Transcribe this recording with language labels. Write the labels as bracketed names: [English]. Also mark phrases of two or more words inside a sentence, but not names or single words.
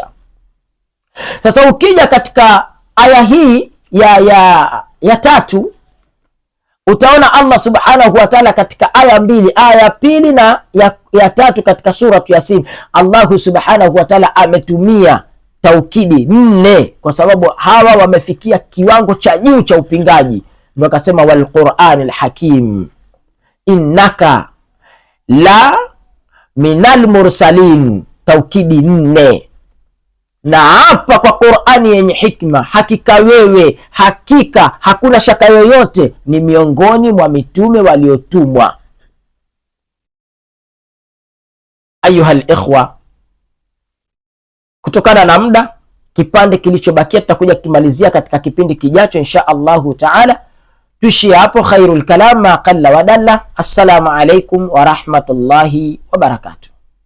[Swahili] Sasa ukija katika aya hii ya tatu, utaona [Arabic] الله سبحانه وتعالى [Swahili] katika aya mbili, aya ya pili na ya tatu katika suratu Yasin, [Arabic] الله سبحانه وتعالى [Swahili] ametumia taukidi 4 kwa sababu hawa wamefikia kiwango cha juu cha upingaji. Ndio akasema [Arabic] والقرآن الحكيم إنك لمن المرسلين, taukidi 4. [Swahili] Na hapa kwa Qur'ani yenye hikma, hakika wewe, hakika hakuna shaka yoyote, ni miongoni mwa mitume waliotumwa. [Arabic] أيها الإخوة, [Swahili] kutokana na muda, kipande kilichobakia tutakuja kimalizia katika kipindi kijacho [Arabic] إن شاء الله تعالى. [Swahili] Tuishie hapo. [Arabic] خير الكلام ما قل ودل السلام عليكم ورحمة الله وبركاته.